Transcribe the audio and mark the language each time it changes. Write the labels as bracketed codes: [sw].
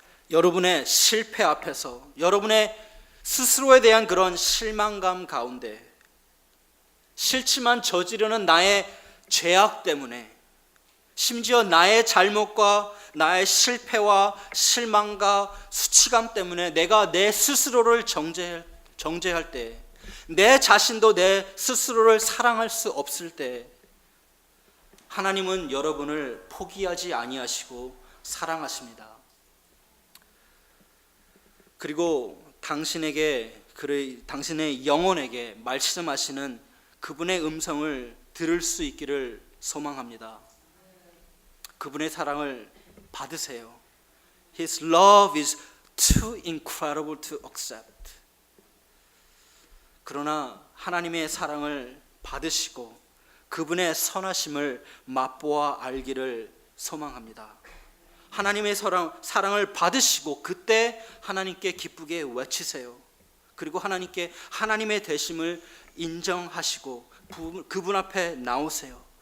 [ko] 여러분의 실패 앞에서, 여러분의 스스로에 대한 그런 실망감 가운데, 싫지만 저지르는 나의 죄악 때문에, 심지어 나의 잘못과 나의 실패와 실망과 수치감 때문에 내가 내 스스로를 정죄할 때, 내 자신도 내 스스로를 사랑할 수 없을 때, 하나님은 여러분을 포기하지 아니하시고 사랑하십니다. 그리고 당신의 영혼에게 말씀하시는 그분의 음성을 들을 수 있기를 소망합니다. 그분의 사랑을 받으세요. [en] His love is too incredible to accept. [ko] 그러나 하나님의 사랑을 받으시고 그분의 선하심을 맛보아 알기를 소망합니다. 하나님의 사랑을 받으시고 그때 하나님께 기쁘게 외치세요. 그리고 하나님께 하나님의 되심을 인정하시고 그분 앞에 나오세요.